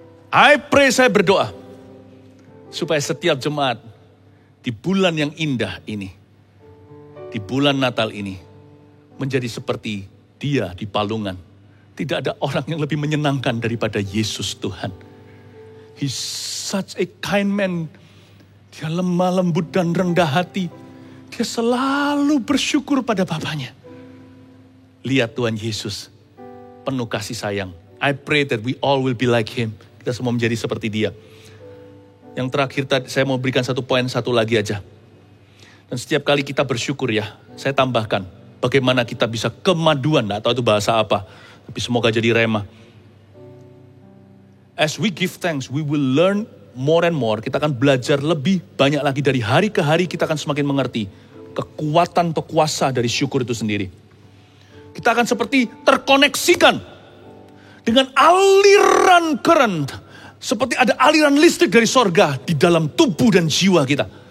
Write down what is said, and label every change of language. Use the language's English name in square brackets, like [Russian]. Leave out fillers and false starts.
[English] I pray, [Indonesian] saya berdoa, supaya setiap jemaat di bulan yang indah ini, di bulan Natal ini, menjadi seperti dia di palungan. Tidak ada orang yang lebih menyenangkan daripada Yesus Tuhan. [English] He's such a kind man. [Indonesian] Dia lemah lembut dan rendah hati. Dia selalu bersyukur pada Bapaknya. Lihat Tuhan Yesus, penuh kasih sayang. [English] I pray that we all will be like him. [Indonesian] Kita semua menjadi seperti dia. Yang terakhir saya mau berikan satu poin satu lagi aja. Dan setiap kali kita bersyukur ya, saya tambahkan bagaimana kita bisa kemaduan. Nggak tahu itu bahasa apa, tapi semoga jadi rema. [English] As we give thanks, we will learn more and more. [Indonesian] Kita akan belajar lebih banyak lagi dari hari ke hari. Kita akan semakin mengerti kekuatan atau kuasa dari syukur itu sendiri. Kita akan seperti terkoneksikan dengan aliran current. Seperti ada aliran listrik dari sorga di dalam tubuh dan jiwa kita.